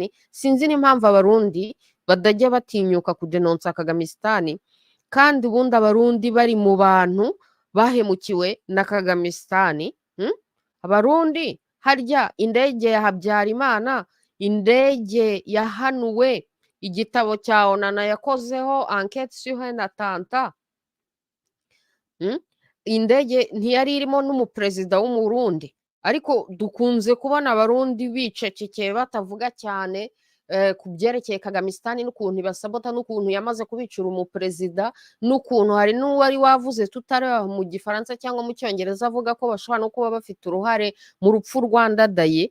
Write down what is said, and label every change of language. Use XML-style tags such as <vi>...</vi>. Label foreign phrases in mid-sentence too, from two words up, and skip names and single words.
<rw>Sinzi n'impamvu abarundi badajya batinyuka kudenonsa Kagamistan, kandi ubundi abarundi bari mu bantu bahemukiwe na Kagamistan. Abarundi harya indege ya Habyarimana, indege yahanuwe, igitabo cya onana yakozeho</rw> <fr>enquête sur un attentat,</fr> <rw>indege ntiyari irimo n'umuperezida w'umurundi, ariko dukunze kubona abarundi bicecekeye batavuga cyane, ku byerekeye Kagamistan n'ukuntu ibasabota n'ukuntu yamaze kubicura umuperezida n'ukuntu hari n'uwari wavuze tutari mu gifaransa cyangwa mu cyongereza avuga ko bashobora no kuba bafite uruhare mu rupfu rwandadaye.</rw>